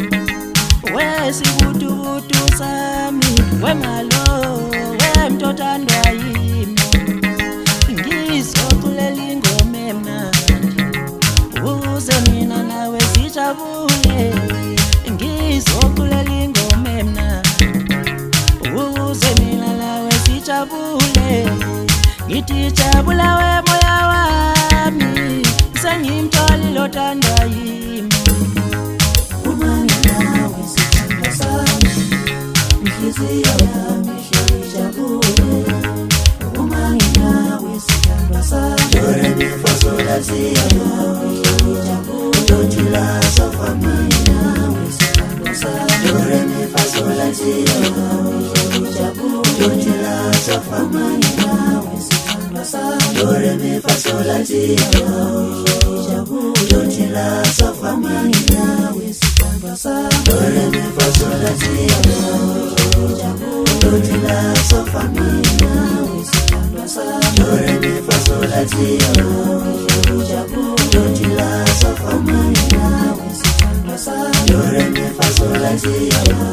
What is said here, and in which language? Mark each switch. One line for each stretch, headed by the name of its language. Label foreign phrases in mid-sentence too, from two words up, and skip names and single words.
Zulu: wesibutubutu sami, wemalo, wemntu othandwa yimi, ngizoculela ingoma emnandi uze mina nawe sijabule, ngizoculela ingoma emnandi uze mina nawe sijabule, ngithi jabula wemoya wami, sengimtshali lothandwa yimi. Uma nginawe sithandwa sami, inhliziyo yami ihleli ijabule. Uma nginawe sithandwa sami,
English: do re mi fa sol la ti do, don't you love so for me?
Zulu: Nawe sithandwa sami,
English: do re mi fa sol la ti do, don't you love so for me?
Zulu: Nawe sithandwa sami,
English: do re mi fa sol la ti do, don't you love so for me?
Zulu: Nawe sithandwa sami,
English: do re mi fa sol la ti do, don't you love so for me?
Zulu: Nawe sithandwa sami,
English: do re mi fa sol la ti do, don't you love so for me?
Zulu: Nawe sithandwa sami, do re mi fa sol la ti do.